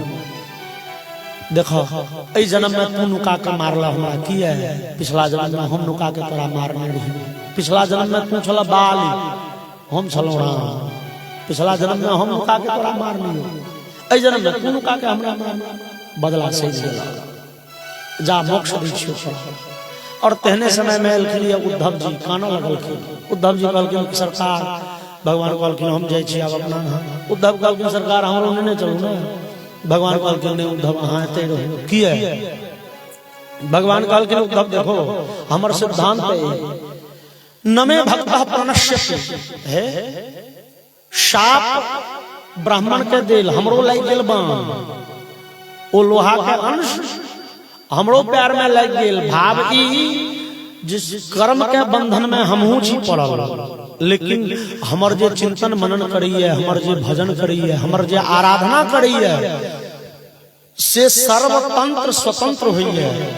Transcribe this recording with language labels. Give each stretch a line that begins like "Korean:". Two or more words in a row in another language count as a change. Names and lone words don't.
Maithili: देखो ए जन्म में तू नुका के मारला हमरा की है, पिछला जन्म में हम नुका के तोरा मारने रही। पिछला जन्म में तू छला बाली, हम छलो राम। पिछला जन्म में हम नुका के तोरा मारनी, ए जन्म में तू नुका के हमरा बदला सही देला, जा मोक्ष दी छो। और तेहने समय में एलखिन उद्धव जी, काना लगलखिन। उद्धव जी कहलखिन सरकार, भगवान कहलखिन हम जाय छी आब अपना। उद्धव कहलखिन सरकार हमरो नेने चलू ना। भगवान कहलखिन नहीं उद्धव अहाँ एते रहो की है। भगवान कहलखिन उद्धव देखो हमर सिद्धांत है,
Sanskrit: नमे भक्तः प्रणश्यति
Maithili: है। शाप ब्राह्मण के देल हमरो लग गेल बाण, ओ लोहा के अंश हमरो पैर में लग गेल। भाव ई जिस कर्म के बंधन में हमहू छी पड़ल, लेकिन हमर जे चिंतन मनन करिए, हमर जे भजन करिए, हमर जे आराधना करिए से सर्वतंत्र स्वतंत्र होइए।